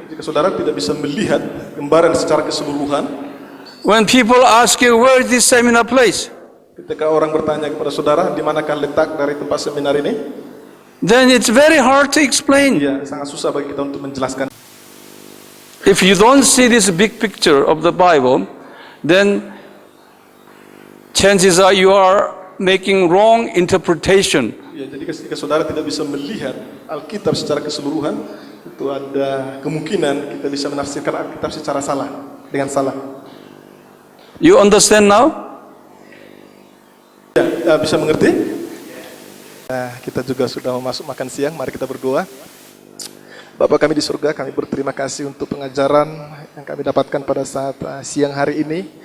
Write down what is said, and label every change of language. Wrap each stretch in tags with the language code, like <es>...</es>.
<id>Jika saudara tidak bisa melihat gambaran secara keseluruhan,</id> <en>when people ask you where is this seminar place,</en> <id>ketika orang bertanya kepada saudara di manakah letak dari tempat seminar ini,</id> <en>then it's very hard to explain.</en> <id>ya sangat susah bagi kita untuk menjelaskan.</id> <en>If you don't see this big picture of the Bible, then chances are you are making wrong interpretation.</en> <id>Ya, jadi ketika saudara tidak bisa melihat Alkitab secara keseluruhan, itu ada kemungkinan kita bisa menafsirkan Alkitab secara salah, dengan salah.</id> <en>You understand now?</en> <id>Ya, bisa mengerti? Nah, kita juga sudah mau masuk makan siang, mari kita berdoa. Bapa kami di surga, kami berterima kasih untuk pengajaran yang kami dapatkan pada saat siang hari ini.</id>